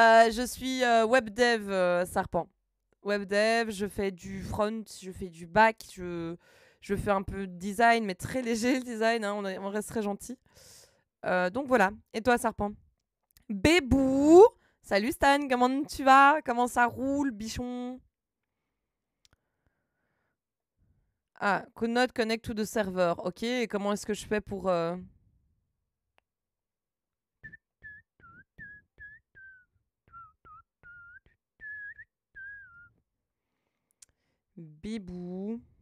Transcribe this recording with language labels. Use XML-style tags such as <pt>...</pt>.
<fr>Je suis web dev, Sarpan. Web dev, je fais du front, je fais du back, je fais un peu de design, mais très léger le design, hein, on reste très gentil. Donc voilà. Et toi, Sarpan? Bébou! Salut Stan, comment tu vas? Comment ça roule, bichon?</fr> <en>Ah, could not connect to the server.</en> <fr>Ok, et comment est-ce que je fais pour... Bébou.</fr>